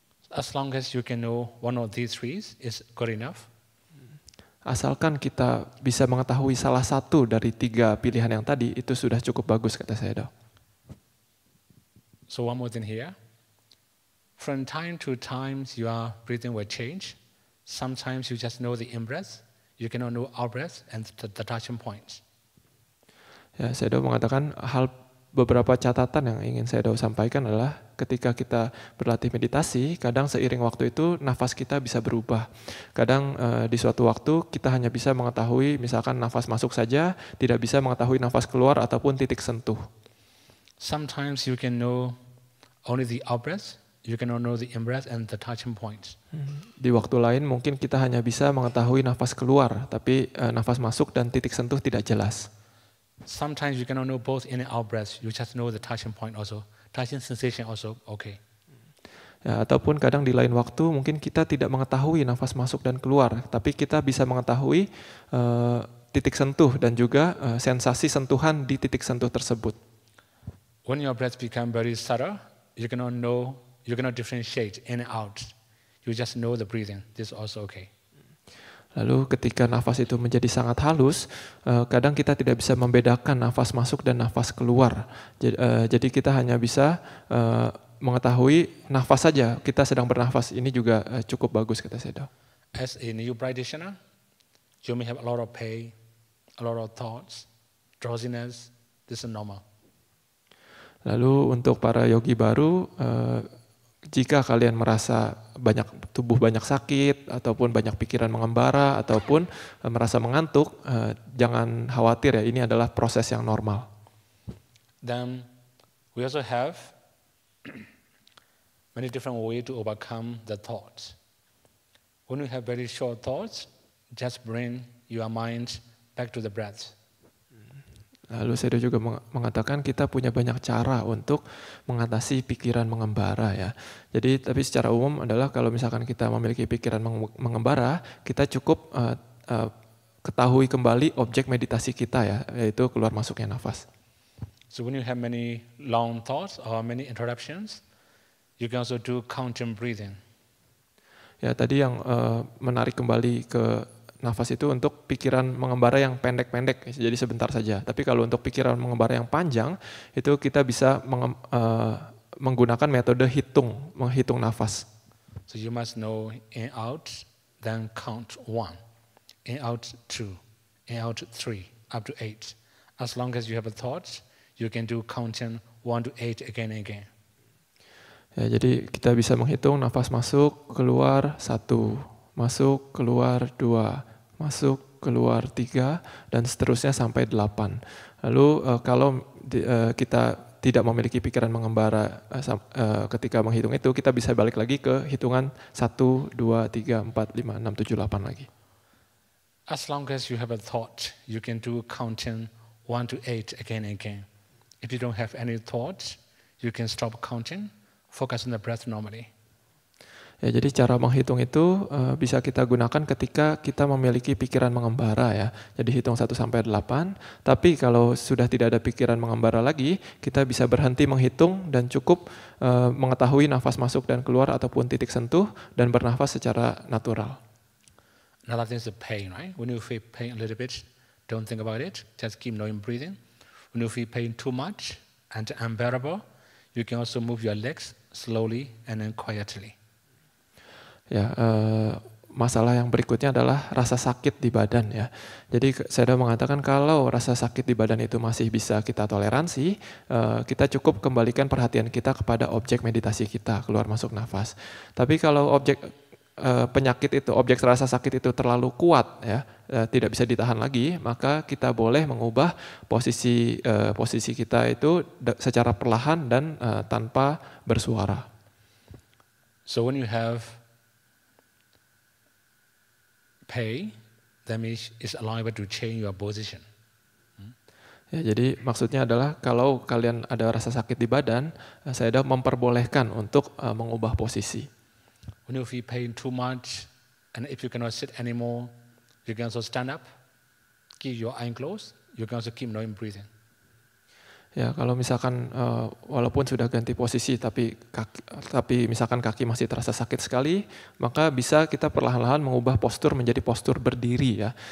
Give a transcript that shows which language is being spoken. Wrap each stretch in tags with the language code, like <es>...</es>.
<en>As long as you can know one of these 3 is good enough.</en> <id>Asalkan kita bisa mengetahui salah satu dari 3 pilihan yang tadi, itu sudah cukup bagus, kata Sayadaw.</id> <en>So one more thing here. From time to time, your breathing will change. Sometimes you just know the in-breath, you cannot know out-breath and the touching point.</en> <id>Ya, Sayadaw mengatakan beberapa catatan yang ingin Sayadaw sampaikan adalah ketika kita berlatih meditasi, kadang seiring waktu itu nafas kita bisa berubah. Kadang di suatu waktu kita hanya bisa mengetahui misalkan nafas masuk saja, tidak bisa mengetahui nafas keluar ataupun titik sentuh.</id> <en>Sometimes you can know only the out-breath, you cannot know the in-breath and the touching point.</en> <id>Di waktu lain mungkin kita hanya bisa mengetahui nafas keluar, tapi nafas masuk dan titik sentuh tidak jelas.</id> <en>Sometimes you cannot know both in and out breath, you just know the touching point also. Touching sensation also okay.</en> <id>Ya, ataupun kadang di lain waktu mungkin kita tidak mengetahui nafas masuk dan keluar, tapi kita bisa mengetahui titik sentuh dan juga sensasi sentuhan di titik sentuh tersebut.</id> <en>When your breath become very subtle, you cannot differentiate in and out. You just know the breathing. This is also okay.</en> <id>Lalu ketika nafas itu menjadi sangat halus, kadang kita tidak bisa membedakan nafas masuk dan nafas keluar. Jadi kita hanya bisa mengetahui nafas saja, kita sedang bernafas. Ini juga cukup bagus, kata Sayadaw.</id> <en>As a new practitioner, you may have a lot of pain, a lot of thoughts, drowsiness. This is normal.</en> <id>Lalu untuk para yogi baru, jika kalian merasa tubuh banyak sakit, ataupun banyak pikiran mengembara, ataupun merasa mengantuk, jangan khawatir ya, ini adalah proses yang normal.</id> <en>Then we also have many different ways to overcome the thoughts. When you have very short thoughts, just bring your mind back to the breath.</en> <id>Lalu saya juga mengatakan kita punya banyak cara untuk mengatasi pikiran mengembara ya. Jadi tapi secara umum adalah kalau misalkan kita memiliki pikiran mengembara, kita cukup ketahui kembali objek meditasi kita ya, yaitu keluar masuknya nafas.</id> <en>So when you have many long thoughts or many interruptions, you can also do counting breathing.</en> <id>Ya, tadi yang menarik kembali ke nafas itu untuk pikiran mengembara yang pendek-pendek, jadi sebentar saja. Tapi kalau untuk pikiran mengembara yang panjang, itu kita bisa menggunakan metode menghitung nafas.</id> <en>So you must know in out, then count 1, in out 2, in out 3, up to 8. As long as you have a thought, you can do counting 1 to 8 again and again.</en> <id>Ya, jadi kita bisa menghitung nafas masuk, keluar 1, masuk, keluar 2, masuk, keluar 3, dan seterusnya sampai 8. Lalu kalau kita tidak memiliki pikiran mengembara ketika menghitung itu, kita bisa balik lagi ke hitungan 1, 2, 3, 4, 5, 6, 7, 8 lagi.</id> <en>As long as you have a thought, you can do counting 1 to 8 again and again. If you don't have any thoughts, you can stop counting, focus on the breath normally.</en> <id>Ya, jadi cara menghitung itu bisa kita gunakan ketika kita memiliki pikiran mengembara ya. Jadi hitung 1 sampai 8, tapi kalau sudah tidak ada pikiran mengembara lagi, kita bisa berhenti menghitung dan cukup mengetahui nafas masuk dan keluar ataupun titik sentuh dan bernafas secara natural.</id> <en>Another thing is the pain, right? When you feel pain a little bit, don't think about it, just keep knowing breathing. When you feel pain too much and unbearable, you can also move your legs slowly and then quietly.</en> <id>Ya, masalah yang berikutnya adalah rasa sakit di badan ya. Jadi saya sudah mengatakan kalau rasa sakit di badan itu masih bisa kita toleransi, kita cukup kembalikan perhatian kita kepada objek meditasi kita, keluar masuk nafas. Tapi kalau objek penyakit itu, objek rasa sakit itu terlalu kuat ya, tidak bisa ditahan lagi, maka kita boleh mengubah posisi kita itu secara perlahan dan tanpa bersuara.</id> <en>So when you have pain, that means it's allowable to change your position.</en> <id>Ya, jadi maksudnya adalah kalau kalian ada rasa sakit di badan, saya memperbolehkan untuk mengubah posisi.</id> <en>When you feel pain too much, and if you cannot sit anymore, you can also stand up, keep your eyes closed, you can also keep breathing.</en> <id>Ya, kalau misalkan walaupun sudah ganti posisi tapi misalkan kaki masih terasa sakit sekali, maka bisa kita perlahan-lahan mengubah postur menjadi postur berdiri ya.</id>